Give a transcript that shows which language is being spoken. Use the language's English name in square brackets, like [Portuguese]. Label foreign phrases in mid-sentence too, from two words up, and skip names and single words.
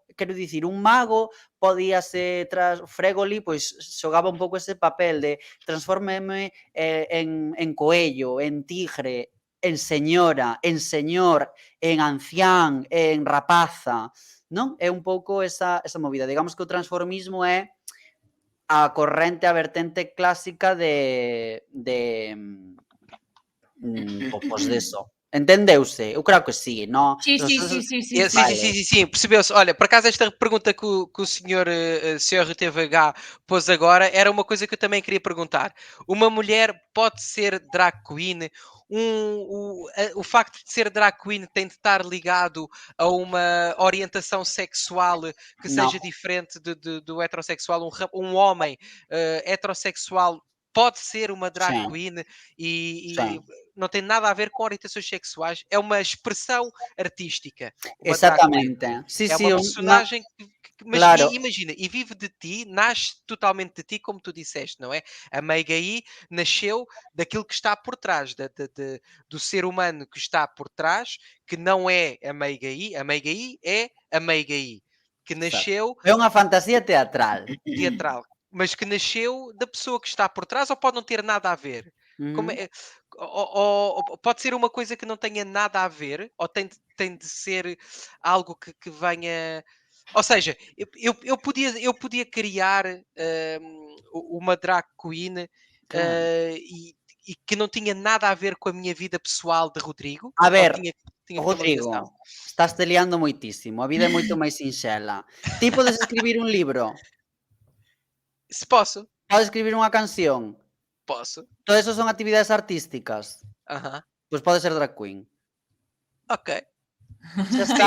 [Galician] Quero dicir, un mago podíase Fregoli, pois xogaba un pouco ese papel de transformeme en coello, en tigre, en señora, en señor, en ancián, en rapaza, non? É un pouco esa movida. Digamos que o transformismo é a corrente, a vertente clásica pois deso. Entendeuse? Eu creo que sí, non? Sí, sí, sí, sí, sí, [Portuguese] Sim, [Galician] sí. [Portuguese] sim, sim, sim, percebeu-se. Olha, por acaso esta pergunta que o senhor CRTVH pôs agora era uma coisa que eu também queria perguntar. Uma mulher pode ser [English] drag queen? [Portuguese] O facto de ser [English] drag queen [Portuguese] tem de estar ligado a uma orientação sexual que [Galician] Non. [Portuguese] seja diferente do heterossexual? Um homem heterossexual pode ser uma drag [Galician] Sí, [Portuguese] queen [Galician] sí. [Portuguese] e não tem nada a ver com orientações sexuais, é uma expressão artística, uma [English] drag queen. [Galician] Exactamente. Sí, [Portuguese] É sí, uma [Galician] unha [Portuguese] personagem mas [Galician] claro. [Portuguese] imagina, e vive de ti, nasce totalmente de ti, como tu disseste, não é? A Meigaí nasceu daquilo que está por trás, do ser humano que está por trás, que não é a Meigaí é a Meigaí, que [Galician] Exacto. [Portuguese] nasceu [Galician] É unha fantasía teatral. [Portuguese] teatral, mas que nasceu da pessoa que está por trás ou pode não ter nada a ver? Como Uhum. é, ou pode ser uma coisa que não tenha nada a ver, ou tem de ser algo que venha. Ou seja, eu podia criar uma [English] drag queen [Galician] Claro. [Portuguese] e que não tinha nada a ver com a minha vida pessoal de Rodrigo, [Galician] A [Portuguese] ou [Galician] ver, [Portuguese] tinha que ter uma ligação. [Galician] Rodrigo, te liando moitísimo. A vida é moito máis sinxela. Ti podes escribir un libro, [Portuguese] Se posso, [Galician] podes escribir unha canción. [Portuguese] posso. [Galician] Todo eso son actividades artísticas. Aham. Pois pode ser [English] drag queen. [Portuguese] Ok. [Galician] Xa está.